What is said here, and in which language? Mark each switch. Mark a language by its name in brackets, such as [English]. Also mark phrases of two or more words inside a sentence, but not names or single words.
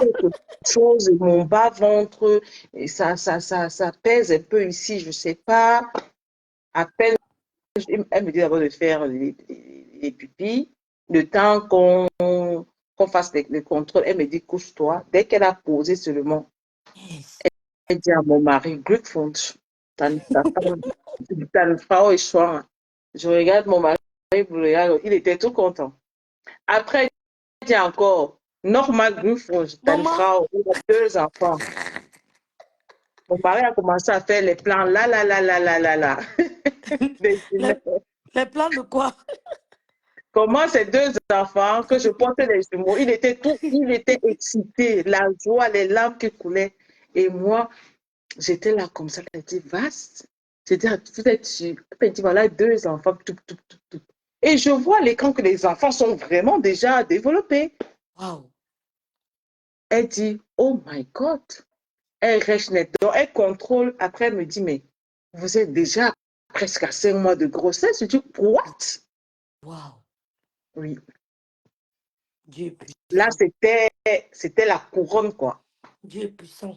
[French] quelque chose, mon bas-ventre, et ça pèse un peu ici, je sais pas. À peine, elle me dit d'abord de faire les pupilles. Le temps qu'on fasse les contrôles, elle me dit couche-toi. Dès qu'elle a posé seulement, Yes. elle dit à mon mari, [German] Glückwunsch, deine Frau ist schwanger. [French] Je regarde mon mari, il était tout content. Après, elle dit encore, normal [German] Glückwunsch, deine [French] Maman, Frau, il a 2 enfants. Mon mari a commencé à faire les plans là, là, là, là, là, là, là. Des les, jumelles. les plans de quoi? Comment ces 2 enfants que je portais les jumeaux, il était excité, la joie, les larmes qui coulaient. Et moi, j'étais là comme ça, c'était vaste. J'étais, vous êtes sûr? Elle dit, voilà 2 enfants, tout, tout, tout, tout. Et je vois à l'écran que les enfants sont vraiment déjà développés. Wow. Elle dit, [English] oh my God. [French] Elle reste net. Donc, elle contrôle. Après, elle me dit, mais vous êtes déjà presque à 5 mois de grossesse. Je dis, what? Wow. Oui. Dieu est Là, puissant. c'était la couronne, quoi, Dieu est puissant.